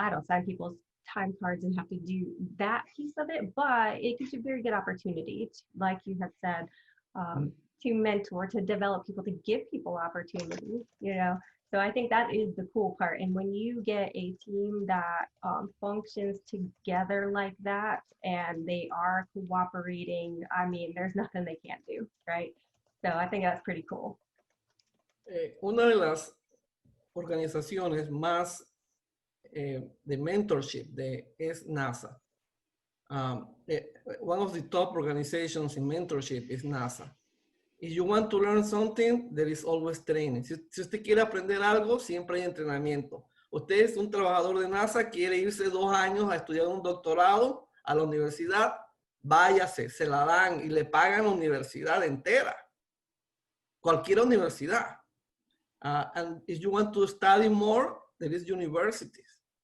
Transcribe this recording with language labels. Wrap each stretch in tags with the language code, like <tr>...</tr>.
<en>I don't sign people's time cards and have to do that piece of it, but it gives you a very good opportunity, like you have said, to mentor, to develop people, to give people opportunity, So I think that is the cool part. And when you get a team that functions together like that, and they are cooperating, I mean, there's nothing they can't do, right? So I think that's pretty cool.</en> <es>Una de las organizaciones más de mentorship es NASA.</es> <en>One of the top organizations in mentorship is NASA. If you want to learn something, there is always training.</en> <es>Si usted quiere aprender algo, siempre hay entrenamiento. Usted es un trabajador de NASA, quiere irse 2 años a estudiar un doctorado a la universidad, váyase, se la dan y le pagan la universidad entera. Cualquier universidad.</es> <en>And if you want to study more, there is universities.</en>